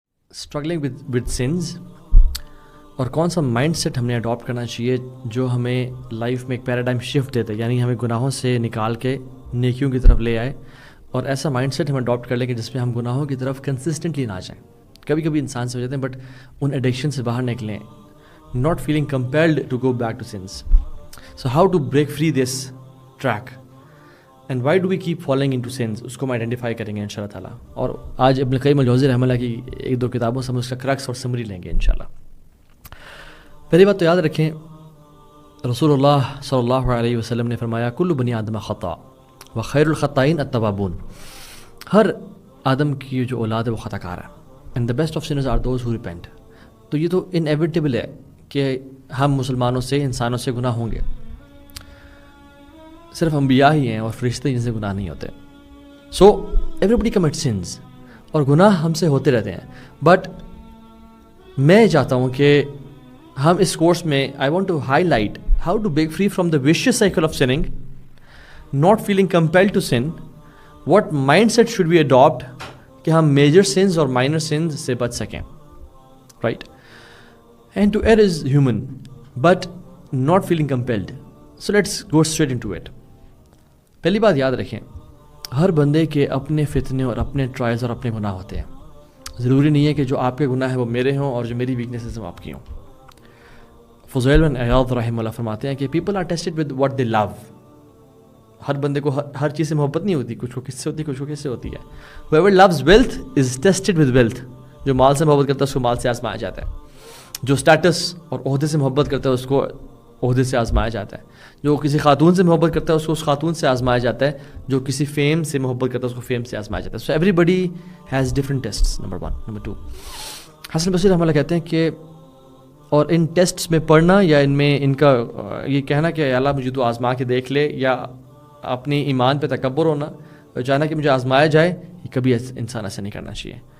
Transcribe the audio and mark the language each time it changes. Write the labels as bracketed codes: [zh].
[ur] Struggling with sons, اور کون سا مائنڈ سیٹ ہم نے اڈاپٹ کرنا چاہیے جو ہمیں لائف میں ایک پیراڈائم شفٹ دیتا ہے، یعنی ہمیں گناہوں سے نکال کے نیکیوں کی طرف لے آئے، اور ایسا مائنڈ سیٹ ہم اڈاپٹ کر لیں کہ جس میں ہم گناہوں کی طرف کنسسٹنٹلی نہ جائیں. کبھی کبھی انسان سے ہو جاتے ہیں بٹ ان ایڈکشن سے باہر نکلیں، [en] not feeling compelled to go back to sins. So how to break free this track and why do we keep falling into sins؟ [ur] اس کو ہم آئیڈینٹیفائی کریں گے انشاءاللہ تعالیٰ. اور آج ابن القیم الجوزی رحمہ اللہ کی ایک دو کتابوں سے ہم اس کا کرکس اور سمری لیں گے انشاءاللہ. پہلی بات تو یاد رکھیں، رسول اللہ صلی اللہ علیہ وسلم نے فرمایا [ar] کل بنی آدم خطا و خیر الخطائین التوابون. [ur] ہر آدم کی جو اولاد ہے وہ خطا کار ہے، [en] And the best of sinners are those who repent. [ur] تو یہ تو انیویٹیبل ہے کہ ہم مسلمانوں سے، انسانوں سے گناہ ہوں گے. صرف انبیاء ہی ہیں اور فرشتے جن سے گناہ نہیں ہوتے. [en] so everybody commit sins, [ur] اور گناہ ہم سے ہوتے رہتے ہیں. [en] but [ur] میں چاہتا ہوں کہ ہم اس کورس میں [en] I want to highlight how to break free from the vicious cycle of sinning, not feeling compelled to sin. What mindset should be adopt [ur] کہ ہم میجر سنز اور مائنر سنز سے بچ سکیں، right. [en] And to err is human, but not feeling compelled. So let's go straight into it. [ur] پہلی بات یاد رکھیں، ہر بندے کے اپنے فتنے اور اپنے ٹرائلز اور اپنے گناہ ہوتے ہیں. ضروری نہیں ہے کہ جو آپ کے گناہ ہیں وہ میرے ہوں اور جو میری ویکنیسز ہیں وہ آپ کی ہوں. فضیل بن عیاض رحمہ اللہ فرماتے ہیں کہ [en] people are tested with what they love. [ur] ہر بندے کو ہر چیز سے محبت نہیں ہوتی، کچھ کو کس سے ہوتی ہے، کچھ کو کس سے ہوتی ہے. [en] Whoever loves wealth is tested with wealth. [ur] جو مال سے محبت کرتا ہے اس کو مال سے آزمایا جاتا ہے. جو سٹیٹس اور عہدے سے محبت کرتا ہے اس کو عہدے سے آزمایا جاتا ہے. جو کسی خاتون سے محبت کرتا ہے اس کو اس خاتون سے آزمایا جاتا ہے. جو کسی فیم سے محبت کرتا ہے اس کو فیم سے آزمایا جاتا ہے. [en] So everybody has different tests. [ur] Number 1. Number 2، حسن بصری رحمہ اللہ کہتے ہیں کہ اور ان ٹیسٹس میں پڑھنا یا ان میں ان کا یہ کہنا کہ اللہ مجھے تو آزما کے دیکھ لے، یا اپنی ایمان پہ تکبر ہونا اور چاہنا کہ مجھے آزمایا جائے، یہ کبھی انسان ایسا نہیں کرنا چاہیے.